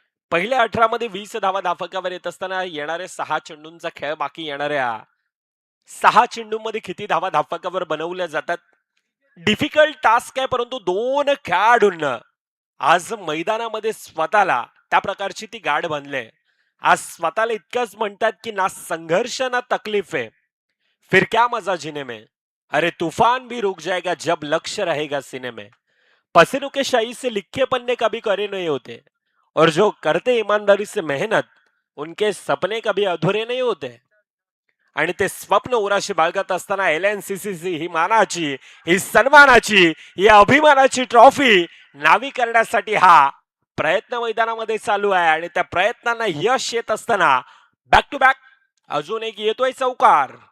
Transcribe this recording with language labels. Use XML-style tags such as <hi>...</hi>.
<mr>पहिल्या 18 मध्ये 20 धावा धाफकावर येत असताना येणारे 6 चेंडूंचा खेळ बाकी येणाऱ्या 6 चेंडूंमध्ये किती धावा धाफकावर बनवल्या जातात.</mr> <en>difficult task</en> <mr>आहे, परंतु दोन खेळाडूंना आज मैदानामध्ये स्वतःला त्या प्रकारची ती गाठ बांधले. आज स्वतःला इतकंच म्हणतात की</mr> <hi>ना संघर्ष ना तकलीफ है, फिर क्या मजा जीने में, अरे तूफान भी रुक जाएगा जब लक्ष्य रहेगा सीने में, पसीनों के शाही से लिखे पन्ने कभी करे नहीं होते, और जो करते ईमानदारी से मेहनत उनके सपने कभी अधुरे नहीं होते.</hi> <mr>आणि ते स्वप्न उराशी बाळगत असताना LNCC ही मानाची, ही सन्मानाची, ही अभिमानाची ट्रॉफी नावी करण्यासाठी हा प्रयत्न मैदानामध्ये चालू आहे आणि त्या प्रयत्नांना यश येत असताना बॅक टू बॅक अजून एक येतोय चौकार.</mr>